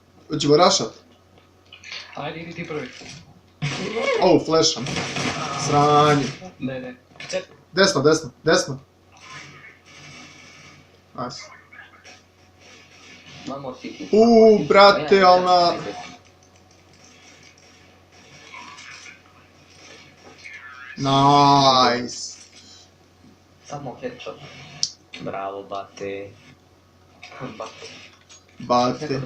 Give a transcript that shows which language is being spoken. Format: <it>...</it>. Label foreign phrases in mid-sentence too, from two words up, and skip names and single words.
<sr>Hoćemo rašat? Ajde, idi ti prvi. Flasham. Sranje. Ne. Cep. Desno.</sr> <en>Nice. One more city.</en> <sr>Brate, ali na... Nice. Samo headshot. Bravo, bate. Bate.</sr>